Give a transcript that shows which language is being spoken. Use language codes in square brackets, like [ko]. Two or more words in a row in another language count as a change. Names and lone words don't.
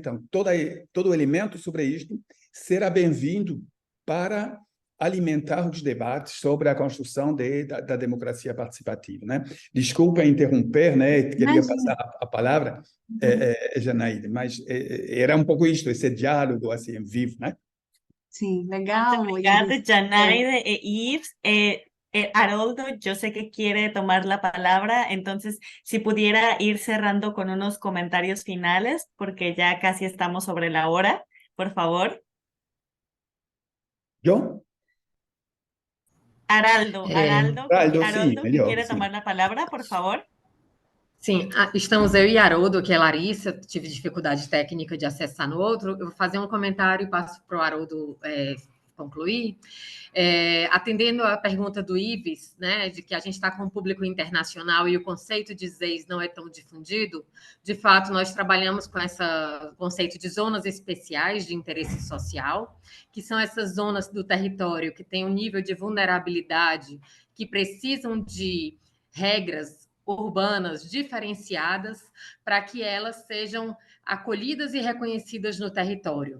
[pt] Então, todo elemento sobre isto será bem-vindo para alimentar os debates sobre a construção da democracia participativa, né? Desculpa interromper, né? Queria passar a palavra, Janaíde, mas era um pouco isto, esse diálogo assim, em vivo, né? Sim, legal. obrigada, Janaide e Yves. Haroldo, [es] yo sé que quiere tomar la palabra, entonces si pudiera ir cerrando con unos comentarios finales, porque ya casi estamos sobre la hora, por favor. ¿Yo? Haroldo, [pt] sim, que melhor, [es] quiere [pt] sim. [es] tomar la palabra, por favor. [pt] Sim, estamos eu e Haroldo, que é Larissa, tive dificuldade técnica de acessar no outro. Eu vou fazer um comentário e passo para o Haroldo concluir, atendendo à pergunta do Ives, né, de que a gente está com um público internacional e o conceito de ZEIS não é tão difundido, de fato, nós trabalhamos com esse conceito de zonas especiais de interesse social, que são essas zonas do território que têm um nível de vulnerabilidade, que precisam de regras urbanas diferenciadas para que elas sejam acolhidas e reconhecidas no território.